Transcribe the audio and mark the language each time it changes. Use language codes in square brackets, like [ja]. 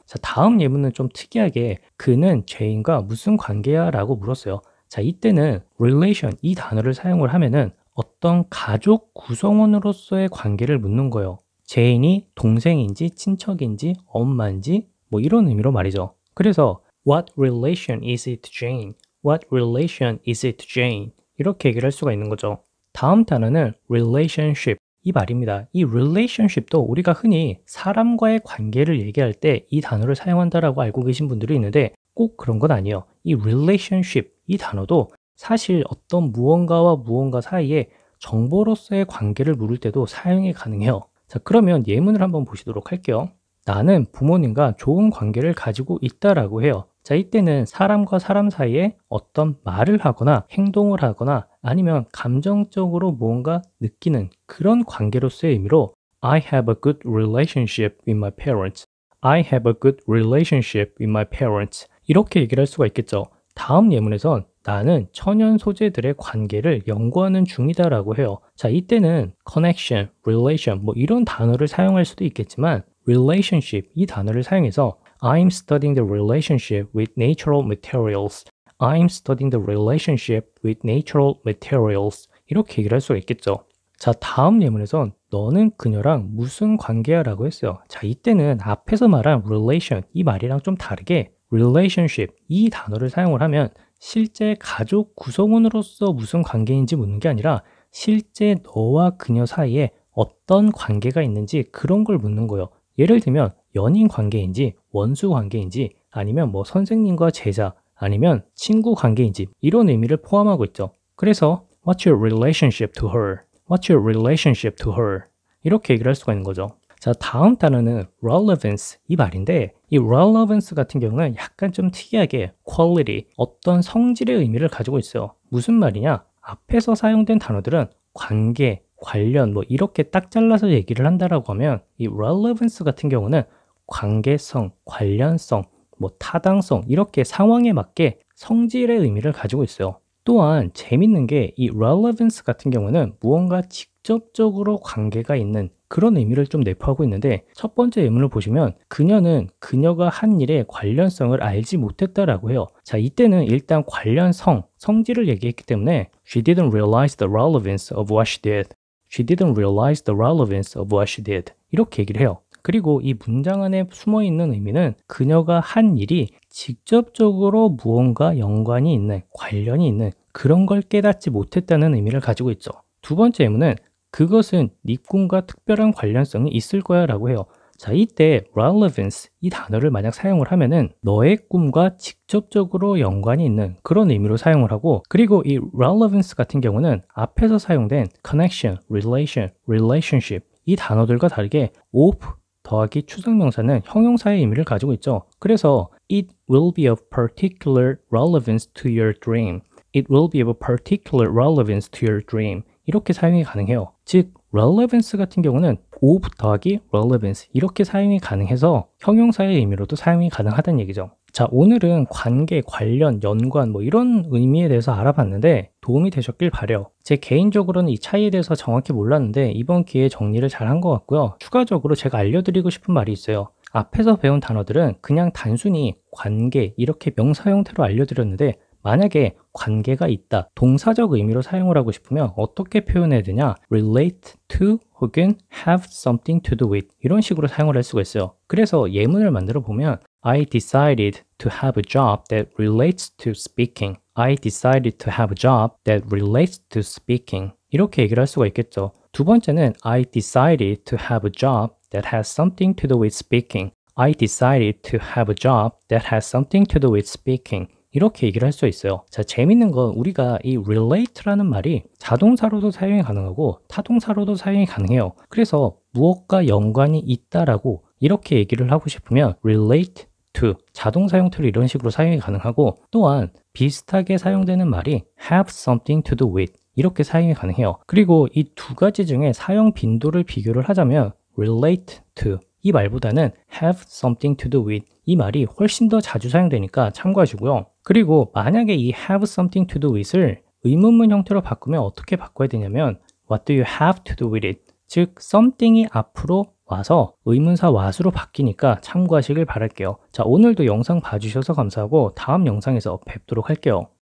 [ko] 자, 다음 예문은 좀 특이하게 그는 제인과 무슨 관계야? 라고 물었어요. 자, 이때는 relation 이 단어를 사용을 하면은 어떤 가족 구성원으로서의 관계를 묻는 거예요. 제인이 동생인지 친척인지 엄마인지 뭐 이런 의미로 말이죠. 그래서 [en] What relation is it to Jane? What relation is it to Jane? [ko] 이렇게 얘기를 할 수가 있는 거죠. 다음 단어는 relationship 이 말입니다. 이 relationship도 우리가 흔히 사람과의 관계를 얘기할 때 이 단어를 사용한다라고 알고 계신 분들이 있는데 꼭 그런 건 아니에요. 이 relationship 이 단어도 사실 어떤 무언가와 무언가 사이에 정보로서의 관계를 물을 때도 사용이 가능해요. 자, 그러면 예문을 한번 보시도록 할게요. 나는 부모님과 좋은 관계를 가지고 있다라고 해요. 자, 이때는 사람과 사람 사이에 어떤 말을 하거나 행동을 하거나 아니면 감정적으로 무언가 느끼는 그런 관계로서의 의미로 [en] I have a good relationship with my parents. I have a good relationship with my parents. [ko] 이렇게 얘기를 할 수가 있겠죠. 다음 예문에선 나는 천연 소재들의 관계를 연구하는 중이다라고 해요. 자, 이때는 connection, relation 뭐 이런 단어를 사용할 수도 있겠지만 relationship 이 단어를 사용해서 [en] I'm studying the relationship with natural materials. I'm studying the relationship with natural materials. [ko] 이렇게 얘기를 할 수가 있겠죠. 자, 다음 예문에선 너는 그녀랑 무슨 관계야? 라고 했어요. 자, 이때는 앞에서 말한 relation 이 말이랑 좀 다르게 relationship 이 단어를 사용을 하면 실제 가족 구성원으로서 무슨 관계인지 묻는 게 아니라 실제 너와 그녀 사이에 어떤 관계가 있는지 그런 걸 묻는 거예요. 예를 들면 연인 관계인지 원수 관계인지 아니면 뭐 선생님과 제자 아니면 친구 관계인지 이런 의미를 포함하고 있죠. 그래서 [en] What's your relationship to her? What's your relationship to her? [ko] 이렇게 얘기를 할 수가 있는 거죠. 자, 다음 단어는 relevance 이 말인데 이 relevance 같은 경우는 약간 좀 특이하게 quality, 어떤 성질의 의미를 가지고 있어요. 무슨 말이냐? 앞에서 사용된 단어들은 관계, 관련 뭐 이렇게 딱 잘라서 얘기를 한다라고 하면 이 relevance 같은 경우는 관계성, 관련성, 뭐 타당성 이렇게 상황에 맞게 성질의 의미를 가지고 있어요. 또한 재밌는 게 이 relevance 같은 경우는 무언가 직접적으로 관계가 있는 그런 의미를 좀 내포하고 있는데 첫 번째 예문을 보시면 그녀는 그녀가 한 일의 관련성을 알지 못했다라고 해요. 자, 이때는 일단 관련성, 성질을 얘기했기 때문에 [en] She didn't realize the relevance of what she did. She didn't realize the relevance of what she did. [ko] 이렇게 얘기를 해요. 그리고 이 문장 안에 숨어 있는 의미는 그녀가 한 일이 직접적으로 무언가 연관이 있는, 관련이 있는 그런 걸 깨닫지 못했다는 의미를 가지고 있죠. 두 번째 예문은 그것은 네 꿈과 특별한 관련성이 있을 거야 라고 해요. 자, 이때 relevance 이 단어를 만약 사용을 하면은 너의 꿈과 직접적으로 연관이 있는 그런 의미로 사용을 하고 그리고 이 relevance 같은 경우는 앞에서 사용된 connection, relation, relationship 이 단어들과 다르게 of 더하기 추상명사는 형용사의 의미를 가지고 있죠. 그래서 [en] it will be of particular relevance to your dream. It will be of particular relevance to your dream. [ko] 이렇게 사용이 가능해요. 즉, relevance 같은 경우는 of 더하기 relevance 이렇게 사용이 가능해서 형용사의 의미로도 사용이 가능하다는 얘기죠. 자, 오늘은 관계, 관련, 연관 뭐 이런 의미에 대해서 알아봤는데 도움이 되셨길 바래요. 제 개인적으로는 이 차이에 대해서 정확히 몰랐는데 이번 기회에 정리를 잘 한 것 같고요. 추가적으로 제가 알려드리고 싶은 말이 있어요. 앞에서 배운 단어들은 그냥 단순히 관계 이렇게 명사 형태로 알려드렸는데 만약에 관계가 있다, 동사적 의미로 사용을 하고 싶으면 어떻게 표현해야 되냐? relate to 혹은 have something to do with 이런 식으로 사용을 할 수가 있어요. 그래서 예문을 만들어 보면 [en] I decided to have a job that relates to speaking. I decided to have a job that relates to speaking. [ko] 이렇게 얘기를 할 수가 있겠죠. 두 번째는 [en] I decided to have a job that has something to do with speaking. I decided to have a job that has something to do with speaking. [ko] 이렇게 얘기를 할 수 있어요. 자, 재밌는 건 우리가 이 relate라는 말이 자동사로도 사용이 가능하고 타동사로도 사용이 가능해요. 그래서 무엇과 연관이 있다라고 이렇게 얘기를 하고 싶으면 relate to 자동사 형태로 이런 식으로 사용이 가능하고 또한 비슷하게 사용되는 말이 have something to do with 이렇게 사용이 가능해요. 그리고 이 두 가지 중에 사용 빈도를 비교를 하자면 relate to 이 말보다는 have something to do with 이 말이 훨씬 더 자주 사용되니까 참고하시고요. 그리고 만약에 이 have something to do with을 의문문 형태로 바꾸면 어떻게 바꿔야 되냐면 [en] what do you have to do with it? [ko] 즉 something이 앞으로 와서 의문사 what으로 바뀌니까 참고하시길 바랄게요. 자, 오늘도 영상 봐주셔서 감사하고 다음 영상에서 뵙도록 할게요.